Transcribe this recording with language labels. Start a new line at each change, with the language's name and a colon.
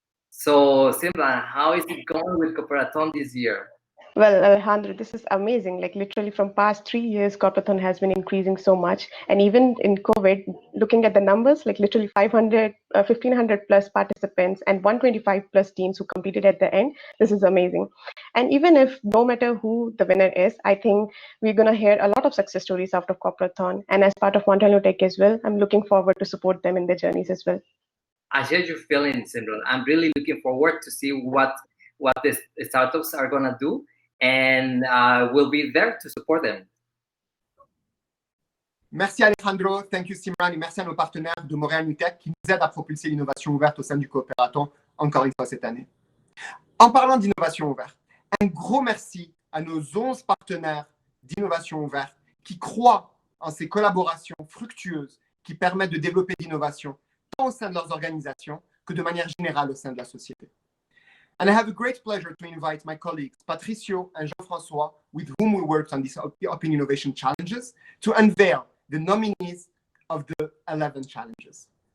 English: So, Simran, how is it going with Cooperaton this year? Well, Alejandro, this is amazing. Like literally from past 3 years, Cooperathon has been increasing so much. And even in COVID, looking at the numbers, like literally 1,500 plus participants and 125 plus teams who competed at the end. This is amazing. And even if no matter who the winner is, I think we're going to hear a lot of success stories out of Cooperathon. And as part of Montreal New Tech as well, I'm looking forward to support them in their journeys as well. I share your feelings, Simran. I'm really looking forward to see what the startups are going to do. And we'll be there to support them.
French: Merci Alejandro,
English: thank you
French: Simran, et merci à nos partenaires de Montréal New Tech qui nous aident à propulser l'innovation ouverte au sein du Cooperaton, encore une fois cette année. En parlant d'innovation ouverte, un gros merci à nos 11 partenaires d'innovation ouverte, qui croient en ces collaborations fructueuses qui permettent de développer l'innovation tant au sein de leurs organisations que de manière générale au sein de la société.
English: And I have a great pleasure to invite my colleagues Patricio and Jean-François, with whom we worked on these Open Innovation Challenges, to unveil the nominees of the 11 challenges.